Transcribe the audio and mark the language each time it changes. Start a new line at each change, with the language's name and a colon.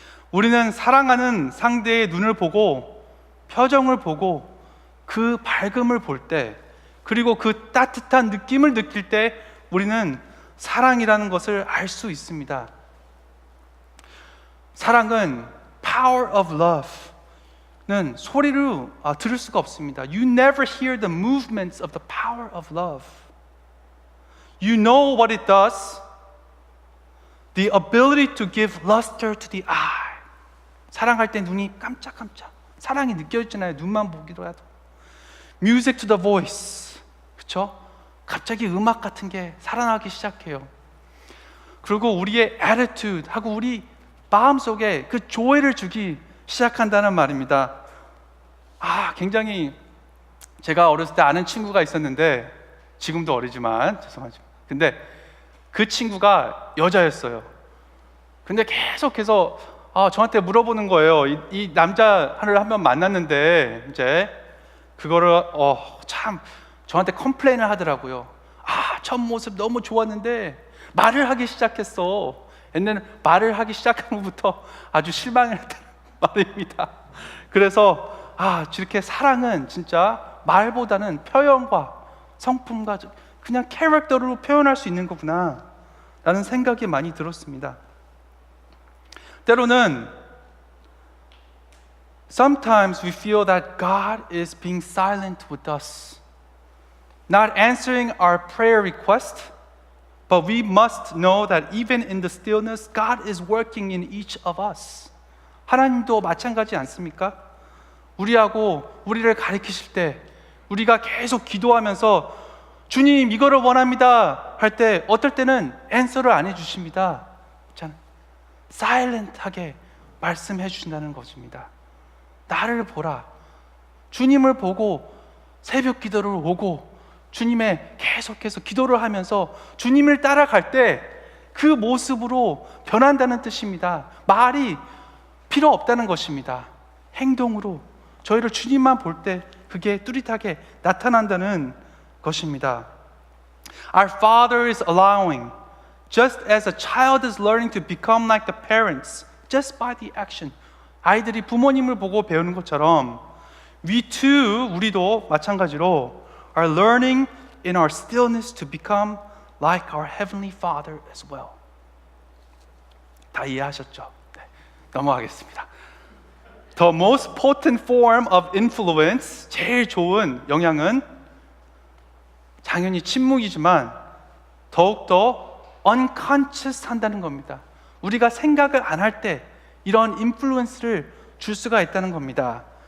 Korean: 우리는 사랑하는 상대의 눈을 보고 표정을 보고 그 밝음을 볼 때, 그리고 그 따뜻한 느낌을 느낄 때 우리는 사랑이라는 것을 알 수 있습니다. 사랑은
English: power of love
Korean: 는 소리로 들을 수가 없습니다.
English: You never hear the movements of the power of love. You know what it does. The ability to give luster to the eye.
Korean: 사랑할 때 눈이 깜짝깜짝. 사랑이 느껴지잖아요. 눈만 보기도 해도.
English: Music to the voice.
Korean: 그렇죠? 갑자기 음악 같은 게 살아나기 시작해요. 그리고 우리의 attitude 하고 우리 마음속에 그 조회를 주기 시작한다는 말입니다. 굉장히 제가 어렸을 때 아는 친구가 있었는데 지금도 어리지만 죄송하지만 근데 그 친구가 여자였어요. 근데 계속해서 저한테 물어보는 거예요. 이 남자를 한 번 만났는데 이제 그거를 참 저한테 컴플레인을 하더라고요. 첫 모습 너무 좋았는데 말을 하기 시작했어. 옛날에는 말을 하기 시작한 후부터 아주 실망했다는 말입니다. 그래서 이렇게 사랑은 진짜 말보다는 표현과 성품과 그냥 캐릭터로 표현할 수 있는 거구나 라는 생각이 많이 들었습니다.
English: 때로는 sometimes we feel that God is being silent with us, not answering our prayer request, but we must know that even in the stillness, God is working in each of us.
Korean: 하나님도 마찬가지 않습니까? 우리를 가리키실 때 우리가 계속 기도하면서 주님 이거를 원합니다 할 때 어떨 때는 answer를 안 해주십니다. silent하게 말씀해 주신다는 것입니다. 나를 보라. 주님을 보고 새벽 기도를 오고 주님의 계속해서 기도를 하면서 주님을 따라갈 때 그 모습으로 변한다는 뜻입니다. 말이 필요 없다는 것입니다. 행동으로 저희를 주님만 볼 때 그게 뚜렷하게 나타난다는 것입니다.
English: Our Father is allowing, just as a child is learning to become like the parents, just by the action.
Korean: 아이들이 부모님을 보고 배우는 것처럼
English: we too,
Korean: 우리도 마찬가지로
English: are learning in our stillness to become like our Heavenly Father as well.
Korean: 다 이해하셨죠? 네, 넘어가겠습니다.
English: The most potent form of influence,
Korean: 제일 좋은 영향은 당연히 침묵이지만 더욱더 unconscious 한다는 겁니다. 우리가 생각을 안 할 때 이런 인플루언스를 줄 수가 있다는 겁니다.